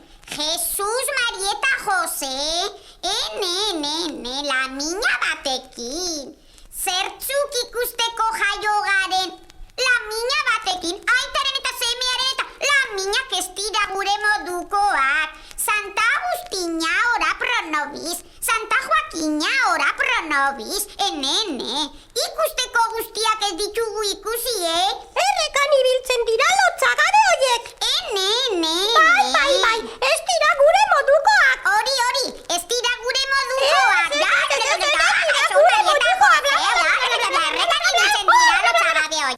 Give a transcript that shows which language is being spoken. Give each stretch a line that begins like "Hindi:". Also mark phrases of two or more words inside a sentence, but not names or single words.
Basque: Jesus, Marieta, Jose. Ene, lamina batekin. Zertzuk ikusteko jaio garen. Lamina batekin. Aitaren eta semearen eta laminak ez dira gure modukoak.
Latin: Santa Agustina ora pro nobis, Santa Joaquina ora pro nobis,
Basque: ene, ikusteko guztiak ez ditugu ikusi, Errekan ibiltzen dira lotzagabe horiek. Ene. Bai, ez dira gure modukoak. Hori, ez dira gure modukoak. Errekan ibiltzen dira lotzagabe horiek.